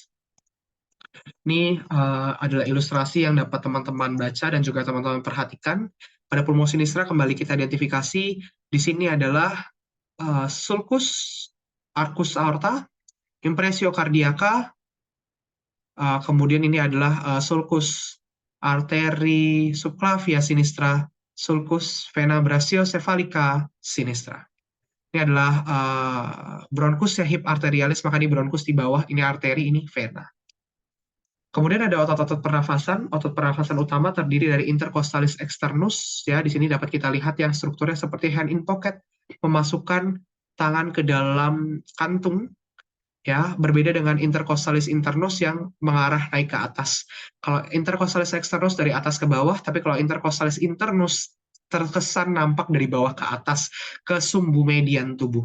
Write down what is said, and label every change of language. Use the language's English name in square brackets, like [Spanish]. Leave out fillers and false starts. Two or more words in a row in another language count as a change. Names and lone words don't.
[Indonesian] Ini adalah ilustrasi yang dapat teman-teman baca dan juga teman-teman perhatikan. Pada [Latin] pulmo sinistra [Indonesian] kembali kita identifikasi, di sini adalah [Latin] sulcus arcus aorta, impressio cardiaca, [Indonesian] kemudian ini adalah [Latin] sulcus arteri subclavia sinistra, sulcus vena brachiocephalica sinistra. [Indonesian] Ini adalah bronchus ya, [Latin] hip arterialis, [Indonesian] maka di bronchus di bawah, ini arteri, ini vena. Kemudian ada otot pernafasan utama terdiri dari [Latin] intercostalis externus, [Indonesian] ya, di sini dapat kita lihat yang strukturnya seperti [English] hand in pocket, [Indonesian] memasukkan tangan ke dalam kantung, ya, berbeda dengan [Latin] intercostalis internus [Indonesian] yang mengarah naik ke atas. Kalau [Latin] intercostalis externus [Indonesian] dari atas ke bawah, tapi kalau [Latin] intercostalis internus [Indonesian] terkesan nampak dari bawah ke atas ke sumbu median tubuh.